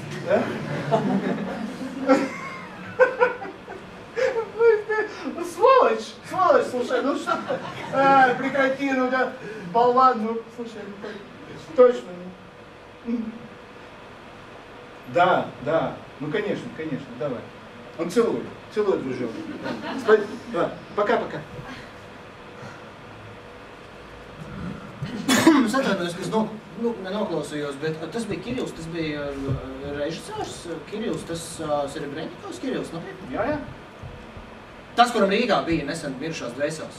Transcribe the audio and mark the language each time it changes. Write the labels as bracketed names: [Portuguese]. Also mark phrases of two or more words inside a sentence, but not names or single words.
[Russian] Сволочь, слушай, ну что ты? Прекрати, ну да, болван, ну, слушай, точно. Да, ну конечно, давай. Он целует, дружок. Да, пока. [Latvian] Es atvainojos, ka es nenoklausījos, bet tas bija Kirills, tas bija režisors Kirills, tas Serebrennikovs Kirills, nopietni? Jā. Tas, kuram Rīgā bija nesen mirušās dvēseles.